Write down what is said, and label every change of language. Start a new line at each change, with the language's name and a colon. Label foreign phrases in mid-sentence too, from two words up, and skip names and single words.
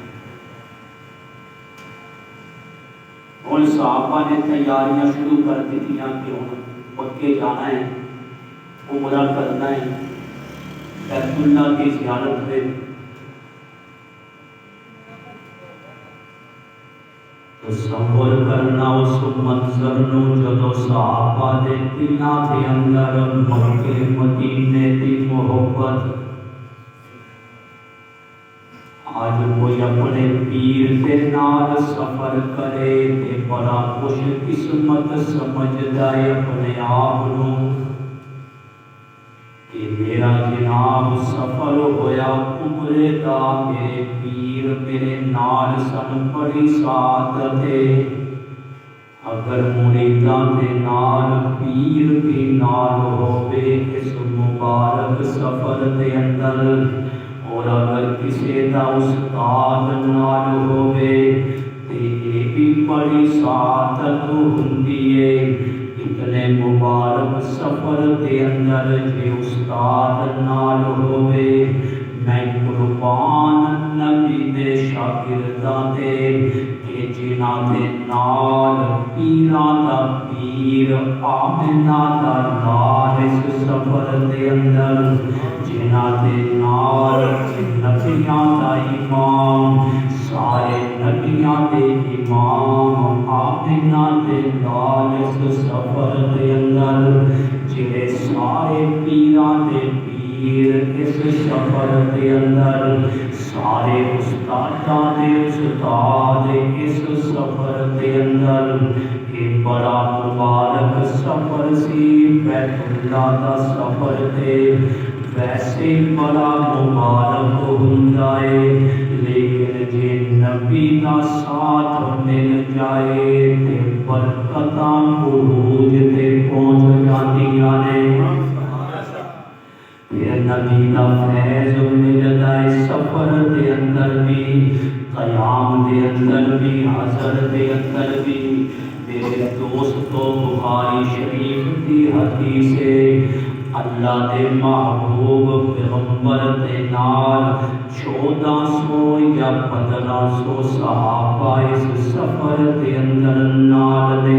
Urdu: اور صحابہ نے تیاریاں شروع کر دی تھیں کہ ہم مکے جانا ہے، عمرہ کرنا ہے، بیت اللہ کی زیارت ہے۔
Punjabi: تصور کرنا اس منظر نو جدو صحابہ دے دلاں دے اندر مکے مدینے دی محبت۔ آج کوئی اپنے پیر کے نال سفر کرے تے بڑا خوش قسمت سمجھدا ہے اپنے آپ نو کہ میرا جناب سفر ہویا عمرے دا، میرے پیر میرے نال سن، بڑی سعادت ہے۔ اگر مریداں دے نال پیر بھی نال ہوے اس مبارک سفر دے اندر، اور اگر کسی دا استاد نال ہوے تے یہ بھی بڑی سعادت ہوندی ہے۔ اتنے مبارک سفر دے اندر جے استاد نال ہوے، میں قربان نبی دے شاگرداں دے کہ جنہاں دے نال پیراں دا پیر آمنہ دا لال اس سفر دے اندر، جنہاں دے نال نبیاں دا امام، سارے نبیاں دے امام آمنہ دے لال اس سفر دے اندر، جڑے سارے پیراں دے پیر اس سفر دے اندر، سارے استاداں دے استاد اس سفر دے اندر۔ یہ بڑا مبارک سفر سی، بیت اللہ دا سفر تے ویسے بڑا مبارک ہوندا ہے، لیکن جے نبی دا ساتھ مل جائے تے برکتاں عروج تے پہنچ جاندیاں نے۔ پھر نبی دا فیض ملدا ہے سفر دے اندر بھی، قیام دے اندر بھی، حضر دے اندر بھی۔
Urdu: میرے دوستو بخاری شریف کی حدیث ہے،
Punjabi: اللہ دے محبوب پیغمبر دے نال 1400 یا 1500 صحابہ اس سفر دے اندر نال نے۔